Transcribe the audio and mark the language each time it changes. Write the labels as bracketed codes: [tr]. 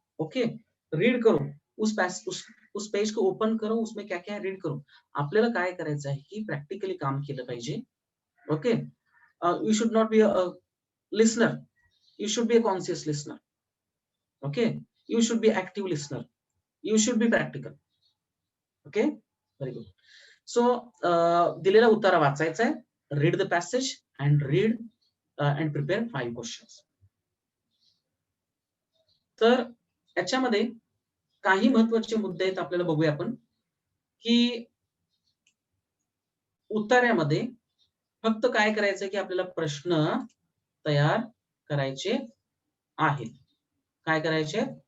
[hi] Okay, read करो, उस page को ओपन करो, उसमें क्या क्या है रीड करो. [mr] आपल्याला काय करायचं आहे की प्रॅक्टिकली काम केलं पाहिजे. [en] Okay, you should not be a listener, you should be a conscious listener. Okay, you should be active listener, you should be practical. Okay, very good. So [mr] दिलेला उत्तर वाचायचा आहे, [en] read the passage and read and prepare 5 questions. [mr] तर याच्यामध्ये काही महत्त्वाचे मुद्दे आहेत, आपल्याला बघूया आपण की उत्तरामध्ये फक्त काय करायचं की आपल्याला प्रश्न तयार करायचे आहेत. काय करायचे?